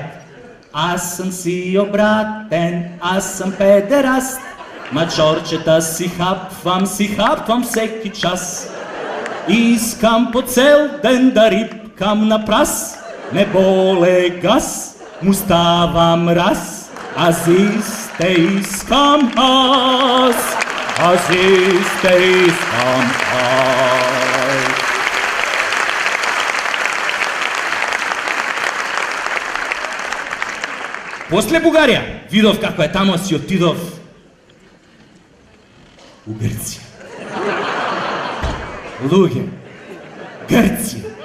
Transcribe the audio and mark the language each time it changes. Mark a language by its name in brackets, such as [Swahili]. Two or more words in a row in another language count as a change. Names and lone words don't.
[Bulgarian] Аз съм си обратен, аз съм педераст, мачорчета си хапвам всеки час. Искам по цел ден да рипкам на прас, не боле газ, му става мраз. Азисте искам аз, азисте искам аз. [Macedonian] После Бугарија, видов како е тамо, си отидов у Грција. Луѓе, Грција.